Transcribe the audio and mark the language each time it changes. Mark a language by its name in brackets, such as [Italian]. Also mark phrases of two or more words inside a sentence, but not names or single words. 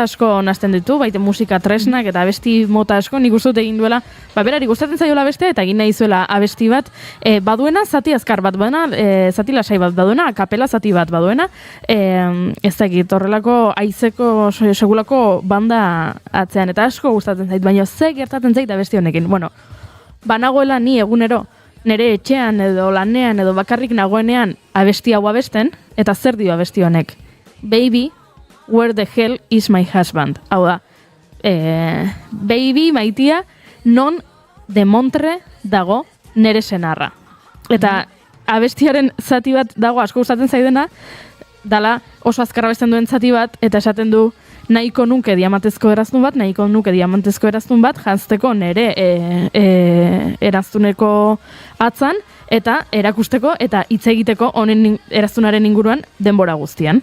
[Basque] asko nazten ditu, baite musika tresnak eta abesti mota asko, nik uste dut egin duela, berari gustatzen zaiola abestea eta egin nahi zuela abesti bat, baduena zati azkar bat baduena, zati lasai bat baduena, kapela zati bat baduena, ez dakit, horrelako aizeko segulako banda atzean, eta asko gustatzen zait, baina ze gertatzen zait abesti honekin, bueno, banagoela ni egunero, nere etxean edo lanean edo bakarrik nagoenean abesti hau abesten, eta zer dio abesti honek? [English] Baby, where the hell is my husband? [Basque] Hau da, baby, maitia, non de Montre dago nere senarra. Eta abestiaren zati bat dago asko gustatzen zaidena, dala oso azkarra besten duen zati bat, eta esaten du, nahiko nuke diamantezko eraztun bat, jantzteko nere eraztuneko atzan, eta erakusteko, eta hitz egiteko honen eraztunaren inguruan denbora guztian.